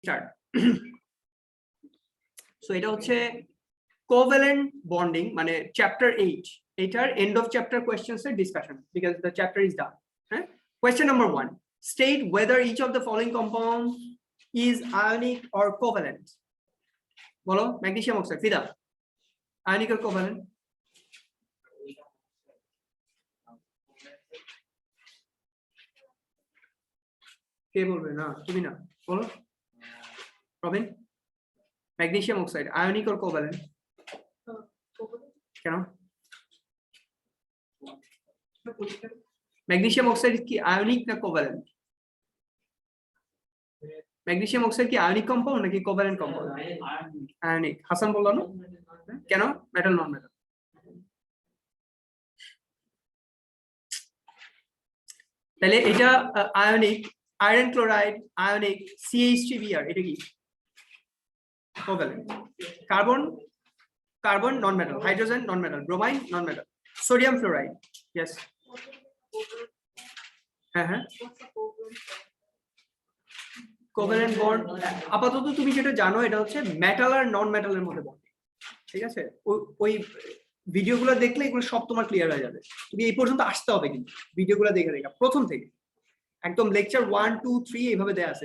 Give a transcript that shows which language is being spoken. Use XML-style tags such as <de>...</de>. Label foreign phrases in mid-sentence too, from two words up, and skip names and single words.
<en>Start. So</en> <bn>এটা হচ্ছে</bn> <en>covalent bonding মানে chapter 8 এটার end of chapter questions এর discussion because the chapter is done. Question number 1, state whether each of the following compounds is ionic or covalent. বলো magnesium oxide ফিদা ionic or covalent?</en> <bn>কে বলবে? না তুমি না, বলো রবিন।</bn> <en>magnesium oxide ionic or covalent?</en> <bn>কেন?</bn> <en>magnesium oxide কি ionic না covalent? magnesium oxide কি ionic compound নাকি covalent compound?</en> <bn>ionic। হাসান বললো না কেন?</bn> <en>metal non metal.</en> <bn>তাহলে এটা</bn> <en>ionic, iron chloride ionic,</en> <bn>CH3Br এটা কি covalent।</bn> <en>carbon non metal, hydrogen non metal, bromine non metal, sodium fluoride yes হ্যাঁ covalent bond</en> <bn>আপাতত তুমি যেটা জানো এটা হচ্ছে মেটাল আর নন মেটালের মধ্যে বন্ড, ঠিক আছে? ওই ভিডিওগুলো দেখলে এগুলো সব তোমার ক্লিয়ার হয়ে যাবে। তুমি এই পর্যন্ত আসতে হবে কিন্তু ভিডিওগুলো দেখে প্রথম থেকে একদম লেকচার 1 2 3 এইভাবে দেয়া আছে।</bn>